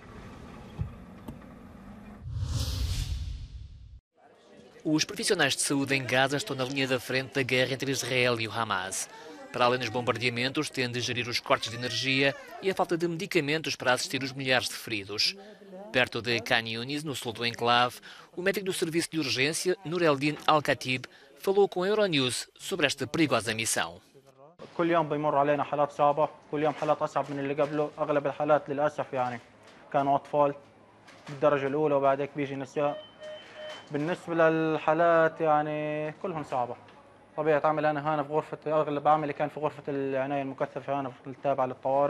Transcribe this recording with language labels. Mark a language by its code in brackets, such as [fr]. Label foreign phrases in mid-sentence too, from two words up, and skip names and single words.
[pt] Os profissionais de saúde em Gaza estão na linha da frente da guerra entre Israel e o Hamas. Para além dos bombardeamentos, têm de gerir os cortes de energia e a falta de medicamentos para assistir os milhares de feridos. Perto de Khan Yunis, no sul do enclave, o médico do serviço de urgência, Nur Eldin Al-Khatib, falou com a Euronews sobre esta perigosa missão. [ar] كل يوم بيمر علينا حالات صعبة، كل يوم حالات أصعب من اللي قبله، أغلب الحالات للأسف يعني كانوا أطفال بالدرجة الأولى وبعد هيك بيجي نساء. بالنسبة للحالات يعني كلهم صعبة. طبيعة عملي أنا هنا في غرفة، أغلب عملي كان في غرفة العناية المكثفة هنا التابعة للطوارئ.